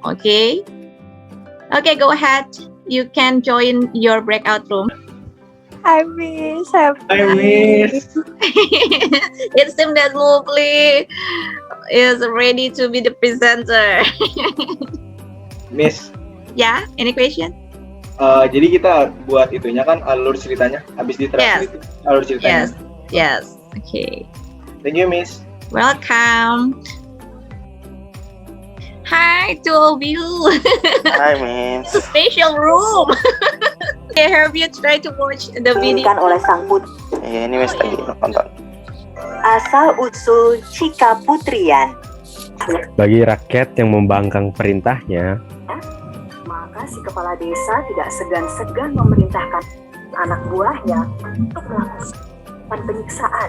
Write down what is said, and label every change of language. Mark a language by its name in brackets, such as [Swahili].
[English] Okay, go ahead, you can join your breakout room. Hi, Miss. Hi, Miss. It seems that Mowgli is ready to be the presenter. Miss, Yeah, any question? [Indonesian] jadi kita buat itunya kan alur ceritanya, habis ditranslate alur ceritanya. [English] Yes. Okay. Thank you, Miss. Welcome. Hi to all of you. [Indonesian] Hai, Miss. [English] Special room. Have you tried to watch the video? [Indonesian] Diinginkan oleh sang putri. Iya, ini Miss tadi nonton. Asal usul Cika Putrian. Bagi rakyat yang membangkang perintahnya, Maka si kepala desa tidak segan-segan memerintahkan anak buahnya untuk melakukan penyiksaan.